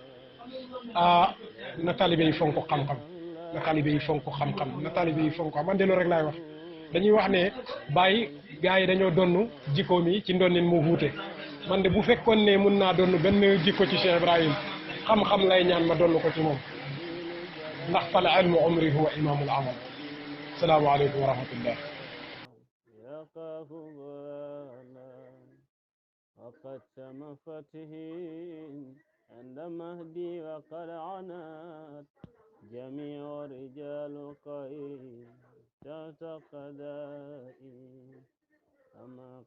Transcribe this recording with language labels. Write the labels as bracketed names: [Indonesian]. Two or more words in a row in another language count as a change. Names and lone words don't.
[Wolof] na taalibe yi fonk xam-xam na taalibe yi fonk xam-xam na taalibe yi fonk man de loolu rek laay wax dañuy wax ne bàyyi gaa yi dañoo donn jikkoom yi ci ndonnin mu wuute man de bu fekkoon ne mun naa donn benn jikko ci Cheikh Ibrahim xam-xam lay ñaan ma donn ko ci moom ndax [Arabic] فالعلم عمري هو إمام العمل السلام عليكم ورحمة الله وقد تم فتحين عند مهدي وقد عنات جميع رجال قيد تحت قدائي